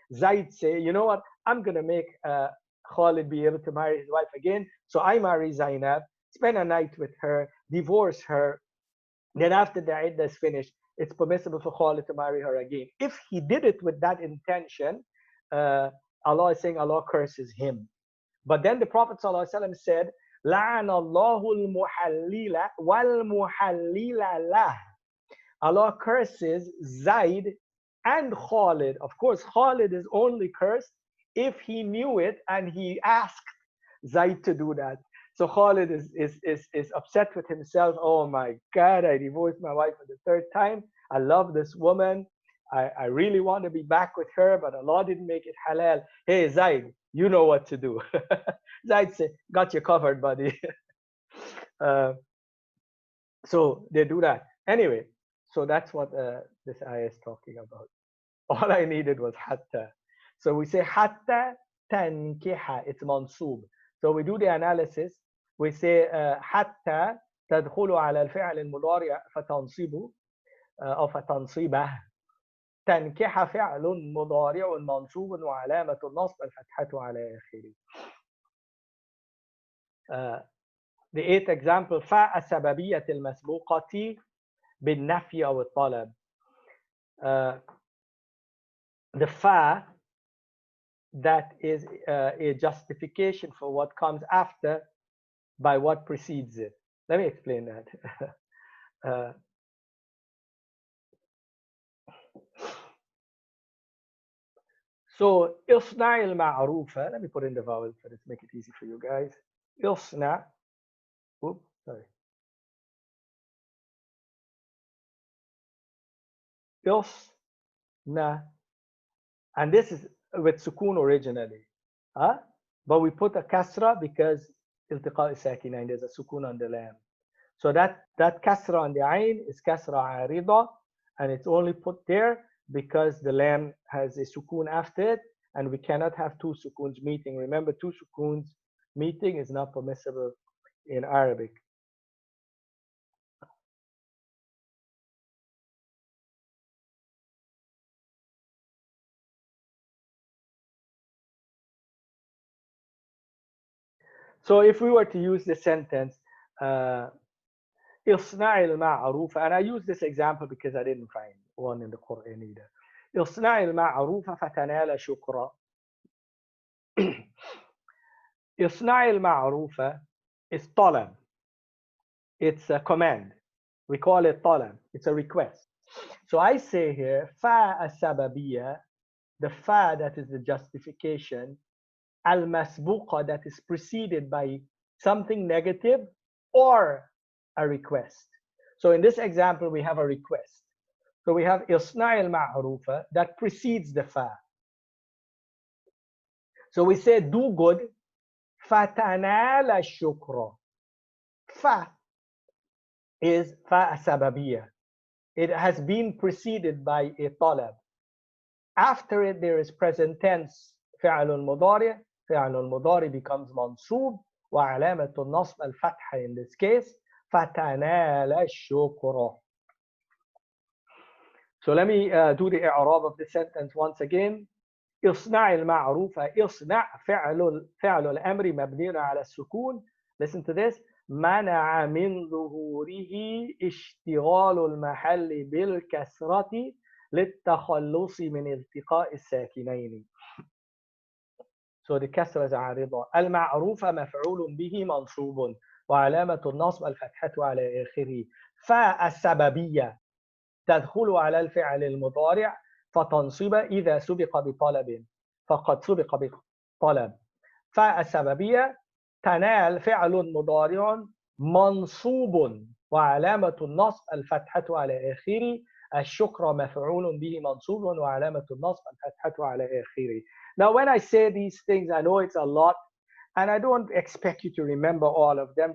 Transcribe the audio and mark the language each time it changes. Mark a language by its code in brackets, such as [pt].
[en] Zaid say, you know what? I'm going to make Khalid be able to marry his wife again. So I marry Zainab, spend a night with her, divorce her. Then after the iddah is finished, it's permissible for Khalid to marry her again. If he did it with that intention, Allah is saying Allah curses him. But then the Prophet ﷺ said, [ar] لَعَنَ اللَّهُ الْمُحَلِّلَ وَالْمُحَلِّلَ لَهُ. [en] Allah curses Zaid and Khalid. Of course, Khalid is only cursed if he knew it and he asked Zaid to do that. So Khalid is upset with himself. Oh my God, I divorced my wife for the 3rd time. I love this woman. I really want to be back with her, but Allah didn't make it halal. Hey, Zaid, you know what to do. Zaid said, got you covered, buddy. So they do that. Anyway, so that's what this ayah is talking about. All I needed was hatta. So we say hatta tankiha, it's mansub. So we do the analysis. We say hatta [ar] تدخل على الفعل المضارع فتنصبه أو فتنصيبه. تنكح فعل مضارع منصوب وعلامة النصب الفتحة على آخره. [en] The 8th example, [ar] فاء السببية المسبوقة بالنفي أو الطلب. [en] The fa that is a justification for what comes after by what precedes it. Let me explain that. [ar] So اصنع المعروف. [en] Let me put in the vowel for this, make it easy for you guys. اصنع. Oops, sorry. [ar] اصنع. [en] And this is with sukun originally. But we put a kasra because iltiqa is sakina and there's a sukun on the lam. So that kasra on the ayn is kasra arida, and it's only put there because the lam has a sukun after it, and we cannot have two sukuns meeting. Remember, two sukuns meeting is not permissible in Arabic. So if we were to use the sentence, [ar] اصنع المعروف, [en] and I use this example because I didn't find one in the Quran either. [ar] اصنع المعروف فتنال شكرا. اصنع المعروف is طلب. [en] It's a command. We call it طلب. It's a request. So I say here, فا السببية, the fa that is the justification, al-masbuqa that is preceded by something negative or a request. So in this example, we have a request. So we have isna' al-ma'rufa that precedes the fa. So we say do good, fatanala shukra. Fa is fa sababiyya. It has been preceded by a talab. After it, there is present tense فعل مضارع. [ar] فعل المضارع becomes منصوب وعلامة النصب الفتحة [en] in this case [ar] فتنال الشكر. [en] So let me do the إعراب of the sentence once again. [ar] اصنع المعروف. اصنع فعل الأمر مبني على السكون. [en] Listen to this. [ar] منع من ظهوره اشتغال المحل بالكسرة للتخلص من التقاء الساكنين. So the كسرة عارضة. المعروف مفعول به منصوب وعلامة النصب الفتحة على آخره. فالسببية تدخل على الفعل المضارع فتنصب إذا سبق بطلب فقد سبق بطلب. فالسببية تنال فعل مضارع منصوب وعلامة النصب الفتحة على آخره. الشكر مفعول به منصوب وعلامة النصب الفتحة على آخره. [en] Now when I say these things, I know it's a lot and I don't expect you to remember all of them.